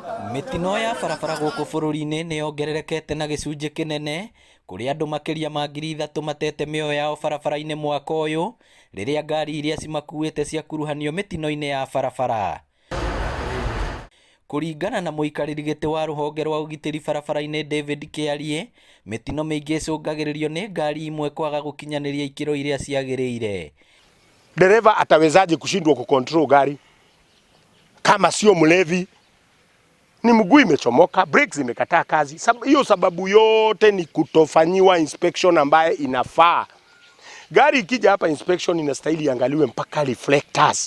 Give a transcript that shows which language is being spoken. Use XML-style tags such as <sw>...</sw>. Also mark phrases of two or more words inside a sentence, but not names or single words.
<ki>Mitino ya barabara guku bururi-ini ni yongererekete na gicunji kinene kuria andu makiria ma 3,000 matete mioyo yao barabara-ini mwaka uyu riria ngari iria cimakuite ciakuruhanio mitino-ini ya barabara. Kuringana na muikariri giti wa ruhonge rwa ugitiri barabara-ini David Kiarie, mitino mingi icungagiririo ni ngari imwe kwaga gukinyaniria ikiro iria ciagiriire.</ki> <sw>Dereva atawezaje kushindwa kucontrol gari kama sio mlevi? Ni mguu imechomoka, brakes imekataa kazi. Hiyo sababu yote ni kutofanyiwa inspection ambaye inafaa. Gari ikija hapa inspection inastahili iangaliwe mpaka reflectors.</sw>